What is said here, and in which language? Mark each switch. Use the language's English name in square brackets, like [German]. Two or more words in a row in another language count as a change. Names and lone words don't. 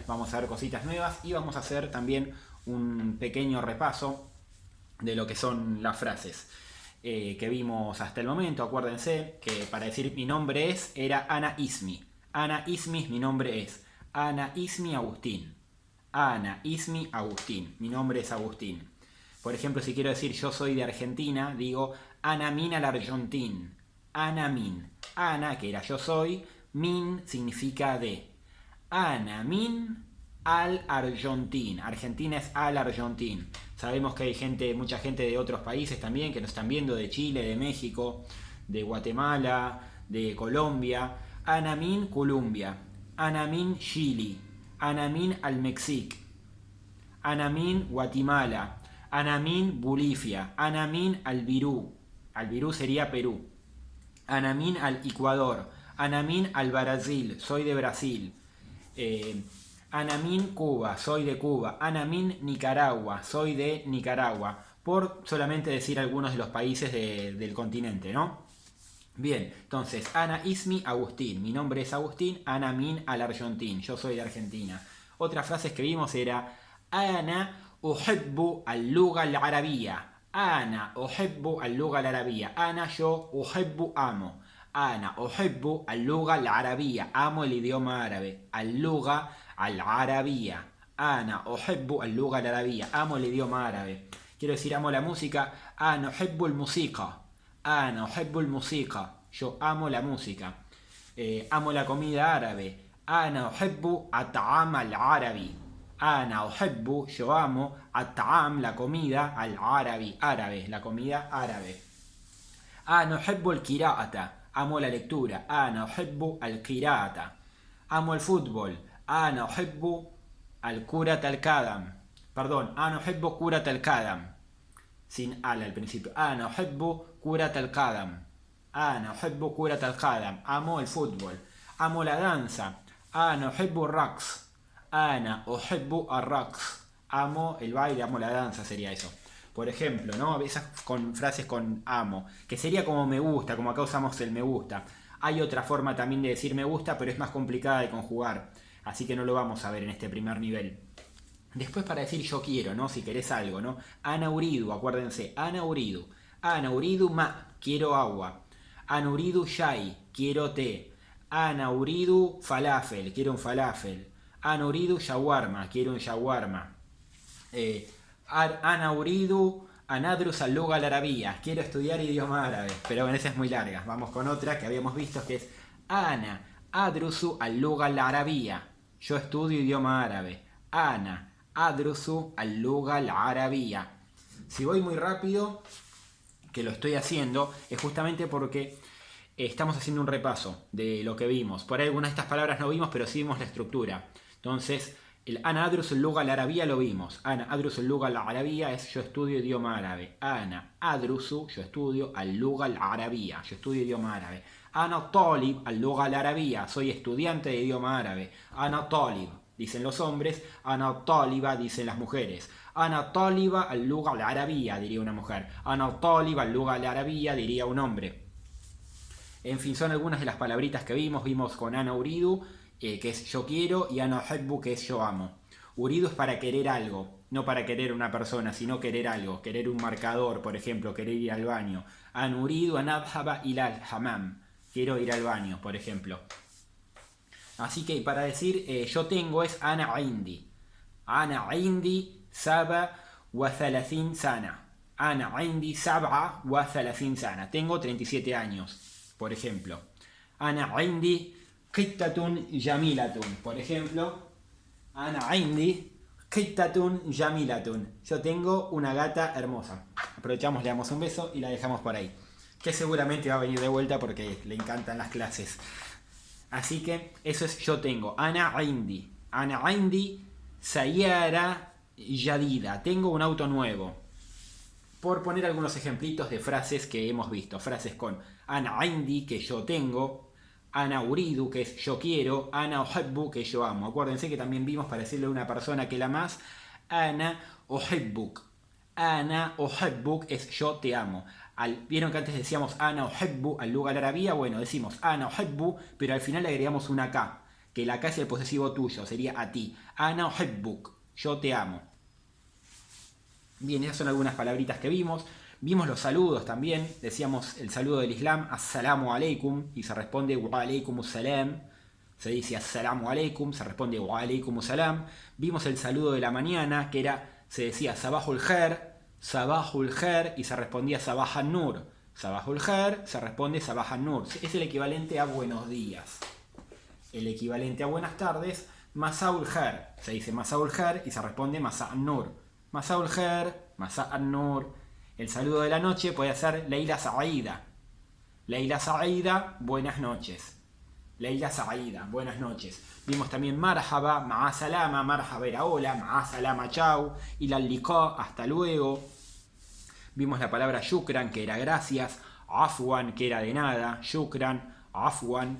[Spanish] Vamos a ver cositas nuevas y vamos a hacer también un pequeño repaso de lo que son las frases que vimos hasta el momento. Acuérdense que para decir mi nombre es, era [Arabic] أنا اسمي. أنا اسمي, [Spanish] mi nombre es. [Arabic] أنا اسمي Agustín. أنا اسمي Agustín. [Spanish] Mi nombre es Agustín. Por ejemplo, si quiero decir yo soy de Argentina, digo [Arabic] أنا من الأرجنتين. أنا من. [Spanish] Ana, que era yo soy, min significa de. [Arabic] أنا من الأرجنتين. [Spanish] Argentina es [Arabic] الأرجنتين. [Spanish] Sabemos que hay mucha gente de otros países también que nos están viendo, de Chile, de México, de Guatemala, de Colombia. [Arabic] أنا من كولومبيا. أنا من تشيلي. أنا من المكسيك. أنا من غواتيمالا. أنا من بوليفيا. أنا من البيرو. البيرو [Spanish] sería Perú. [Arabic] أنا من الإكوادور. أنا من البرازيل. [Spanish] Soy de Brasil. [Arabic] أنا من كوبا. [Spanish] Soy de Cuba. [Arabic] أنا من نيكاراغوا. [Spanish] Soy de Nicaragua. Por solamente decir algunos de los países del continente, ¿no? Bien, entonces, [Arabic] أنا اسمي Agustín. [Spanish] Mi nombre es Agustín. [Arabic] أنا من الأرجنتين. [Spanish] Yo soy de Argentina. Otras frases que vimos era [Arabic] أنا أحب اللغة العربية. أنا أحب اللغة العربية. [Spanish] Ana, yo, uhibbu, amo. [Arabic] أنا أحب اللغة العربية. [Spanish] Amo el idioma árabe. [Arabic] اللغة العربية. أنا أحب اللغة العربية. [Spanish] Amo el idioma árabe. Quiero decir, amo la música. [Arabic] أنا أحب الموسيقى. أنا أحب الموسيقى. [Spanish] Yo amo la música. Amo la comida árabe. [Arabic] أنا أحب الطعام العربي. أنا أحب, [Spanish] yo amo, [Arabic] at-ta'am, [Spanish] la comida, al-arabi, árabe, la comida árabe. [Arabic] أنا أحب القراءة, [Spanish] amo la lectura. [Arabic] أنا أحب القراءة. [Spanish] Amo el fútbol. [Arabic] أنا أحب الكرة القدم. Perdón, أنا أحب كرة القدم. [Spanish] Sin al principio. [Arabic] أنا أحب كرة القدم. أنا أحب كرة القدم. [Spanish] Amo el fútbol. Amo la danza. [Arabic] أنا أحب الرقص. أنا أحب الرقص. [Spanish] Amo el baile, amo la danza, sería eso. Por ejemplo, ¿no? A veces con frases con amo, que sería como me gusta, como acá usamos el me gusta. Hay otra forma también de decir me gusta, pero es más complicada de conjugar. Así que no lo vamos a ver en este primer nivel. Después para decir yo quiero, ¿no? Si querés algo, ¿no? [Arabic] أنا أريد, acuérdense. أنا أريد. أنا أريد ماء, [Spanish] quiero agua. [Arabic] أنا أريد شاي, [Spanish] quiero té. [Arabic] أنا أريد فلافل, [Spanish] quiero un falafel. [Arabic] أنا أريد شاورما, [Spanish] quiero un shawarma. [Arabic] أنا أريد أن أدرس اللغة العربية, [Spanish] quiero estudiar idioma árabe. Pero bueno, esa es muy larga. Vamos con otra que habíamos visto que es [Arabic] أنا أدرس اللغة العربية. [Spanish] Yo estudio idioma árabe. [Arabic] أنا أدرس اللغة العربية. [Spanish] Si voy muy rápido, que lo estoy haciendo, es justamente porque estamos haciendo un repaso de lo que vimos. Por ahí algunas de estas palabras no vimos, pero sí vimos la estructura. Entonces, el [Arabic] أنا أدرس اللغة العربية [Spanish] lo vimos. [Arabic] أنا أدرس اللغة العربية [Spanish] es yo estudio idioma árabe. [Arabic] أنا أدرس, [Spanish] yo estudio [Arabic] اللغة العربية. [Spanish] Yo estudio idioma árabe. [Arabic] أنا طالب اللغة العربية. [Spanish] Soy estudiante de idioma árabe. [Arabic] أنا طالب, [Spanish] dicen los hombres. [Arabic] أنا طالبة, [Spanish] dicen las mujeres. [Arabic] أنا طالبة اللغة العربية, [Spanish] diría una mujer. [Arabic] أنا طالبة اللغة العربية, [Spanish] diría un hombre. En fin, son algunas de las palabritas que vimos. Vimos con [Arabic] أنا أريد, [Spanish] que es yo quiero, y [Arabic] أنا أحب, [Spanish] que es yo amo. Uridu es para querer algo, no para querer una persona, sino querer algo, querer un marcador, por ejemplo, querer ir al baño. [Arabic] أنا أريد أن أذهب إلى الحمام, [Spanish] quiero ir al baño, por ejemplo. Así que para decir yo tengo es [Arabic] أنا عندي. أنا عندي سبعة وثلاثين سنة. أنا عندي سبعة وثلاثين سنة. [Spanish] Tengo 37 años, por ejemplo. [Arabic] أنا عندي قطة جميلة. [Spanish] Por ejemplo, [Arabic] أنا عندي قطة جميلة. [Spanish] Yo tengo una gata hermosa. Aprovechamos, le damos un beso y la dejamos por ahí. Que seguramente va a venir de vuelta porque le encantan las clases. Así que eso es yo tengo. [Arabic] أنا عندي. أنا عندي سيارة جديدة. [Spanish] Tengo un auto nuevo. Por poner algunos ejemplitos de frases que hemos visto. Frases con [Arabic] أنا عندي, [Spanish] que yo tengo. [Arabic] أنا أريد, [Spanish] que es yo quiero. [Arabic] أنا أحب, [Spanish] que yo amo. Acuérdense que también vimos para decirle a una persona que la más. [Arabic] أنا أحبك. أنا أحبك [Spanish] es yo te amo. Vieron que antes decíamos [Arabic] أنا أحب اللغة العربية. [Spanish] Bueno, decimos [Arabic] أنا أحب, [Spanish] pero al final le agregamos una K. Que la K es el posesivo tuyo, sería a ti. [Arabic] أنا أحبك, [Spanish] yo te amo. Bien, esas son algunas palabritas que vimos. Vimos los saludos también. Decíamos el saludo del Islam, [Arabic] السلام عليكم, [Spanish] y se responde [Arabic] وعليكم السلام. [Spanish] Se dice [Arabic] السلام عليكم, [Spanish] se responde [Arabic] وعليكم السلام. [Spanish] Vimos el saludo de la mañana, que se decía [Arabic] صباح الخير, [Spanish] y se respondía [Arabic] صباح النور. صباح الخير, [Spanish] se responde [Arabic] صباح النور. [Spanish] Es el equivalente a buenos días. El equivalente a buenas tardes, [Arabic] مساء الخير. [Spanish] Se dice [Arabic] مساء الخير [Spanish] y se responde [Arabic] مساء النور. مساء الخير، مساء النور. El saludo de la noche puede ser ليلة سعيدة. ليلة سعيدة, [Spanish] buenas noches. [Arabic] ليلة سعيدة, [Spanish] buenas noches. Vimos también Marhaba, [Arabic] مع السلامة, [Spanish] Marhaba era hola, [Arabic] مع السلامة [Spanish] chau, y [Arabic] إلى لقاء, [Spanish] hasta luego. Vimos la palabra Shukran, que era gracias, Afwan, que era de nada, [Arabic] شكرا، عفوا.